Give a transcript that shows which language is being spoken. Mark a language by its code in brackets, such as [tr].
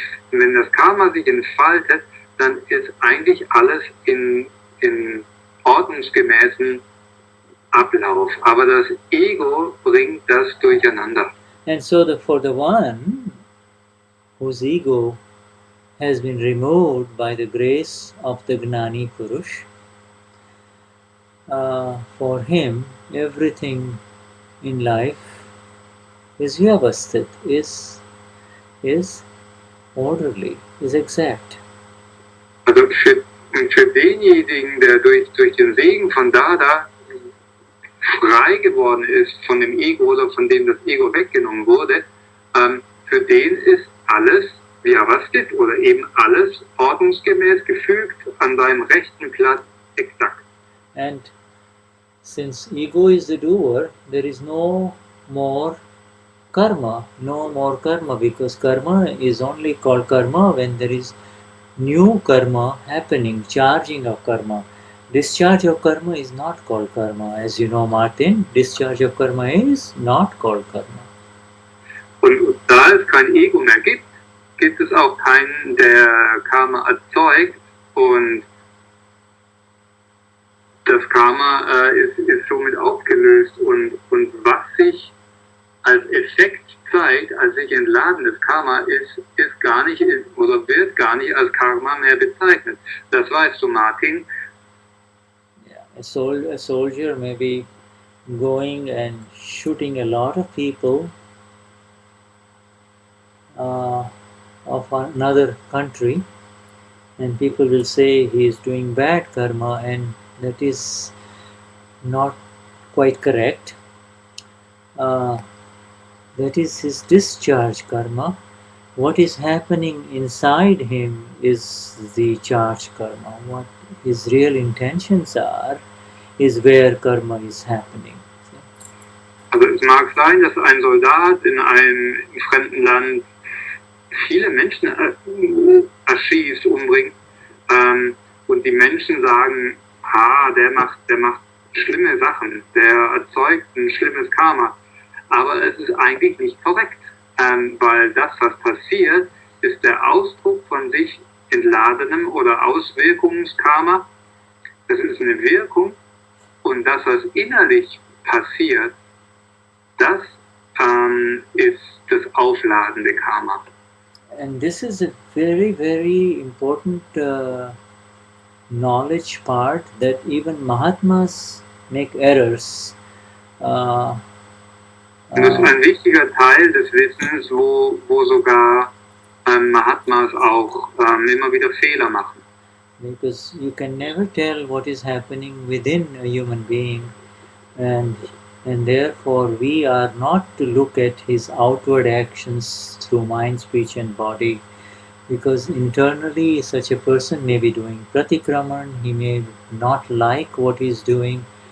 [de] Wenn das Karma sich entfaltet, dann ist eigentlich alles in ordnungsgemäßen Ablauf. Aber das Ego bringt das durcheinander. [en] And so for the one whose ego has been removed by the grace of the Gnani Purush, for him everything in life is Vyavasthit, is orderly, is exact. [de] Also für denjenigen, der durch den Segen von Dada frei geworden ist von dem Ego oder von dem das Ego weggenommen wurde, für den ist alles Vyavasthit oder eben alles ordnungsgemäß gefügt, an seinem rechten Platz, exakt. [en] And since ego is the doer, there is no more karma, because karma is only called karma when there is new karma happening, charging of karma. Discharge of karma is not called karma. As you know, Martin, discharge of karma is not called karma. [de] Und da es kein Ego mehr gibt, gibt es auch keinen, der Karma erzeugt, und das Karma ist somit aufgelöst, und was sich als Effekt zeigt, als sich entladenes Karma ist gar nicht oder wird gar nicht als Karma mehr bezeichnet. Das weißt du, Martin. [en] Yeah, a soldier may be going and shooting a lot of people of another country, and people will say he is doing bad karma, and that is not quite correct. That is his discharge karma. What is happening inside him is the charge karma. What his real intentions are is where karma is happening. [de] Also es mag sein, dass ein Soldat in einem fremden Land viele Menschen erschießt, umbringt, und die Menschen sagen, der macht schlimme Sachen, der erzeugt ein schlimmes Karma. Aber es ist eigentlich nicht korrekt, weil das, was passiert, ist der Ausdruck von sich entladenem oder Auswirkungskarma. Das ist eine Wirkung, und das, was innerlich passiert, das ist das aufladende Karma. [en] And this is a very, very important knowledge part, that even Mahatmas make errors. [de] Und das ist ein wichtiger Teil des Wissens, wo sogar Mahatmas auch immer wieder Fehler machen. [en] Because you can never tell what is happening within a human being, and therefore we are not to look at his outward actions through mind, speech and body, because internally such a person may be doing pratikraman, he may not like what he is doing.